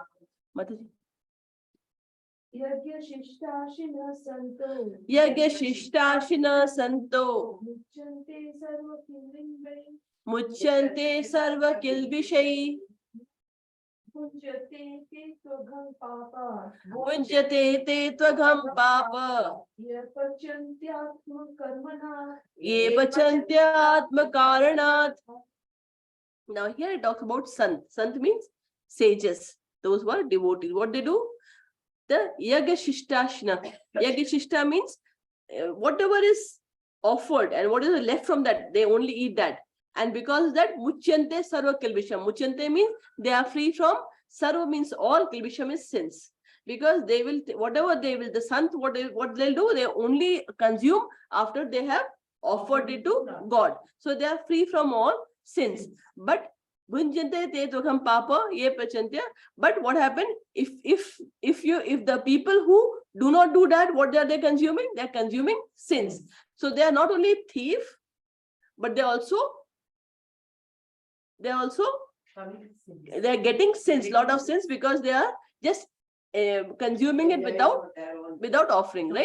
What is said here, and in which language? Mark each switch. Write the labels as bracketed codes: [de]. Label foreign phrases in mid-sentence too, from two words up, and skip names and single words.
[sa] Mataji. Yajnashishtāsina santo. Yagya Shishtashnah Santo Muchyante sarva kilpisham. Muchyante Sarva Kilbishai Bhujyate te tvagam papa. Bhunjate Te Tvagham Papa Ye pachanti atmakarmana. Ye Pachantyatma Karanat. [en] Now here it talks about Sant. Sant means sages. Those who are devotees. What they do? [sa] The Yaga Shishtashna. Yaga Shishta [en] means whatever is offered and what is left from that, they only eat that. And because of that, [sa] Muchyante Sarva Kilbisham. [en] Muchyante means they are free from, Sarva means all, Kilbisham is sins. Because they will, whatever they will, the Sant, what they'll do, they only consume after they have offered it to God. So they are free from all sins. [sa] But Bhunjante te tukham papa ye pachantya. [en] But what happened if the people who do not do that, what are they consuming? They are consuming sins. So they are not only thief, but they are getting sins, lot of sins, because they are just consuming it without offering, right?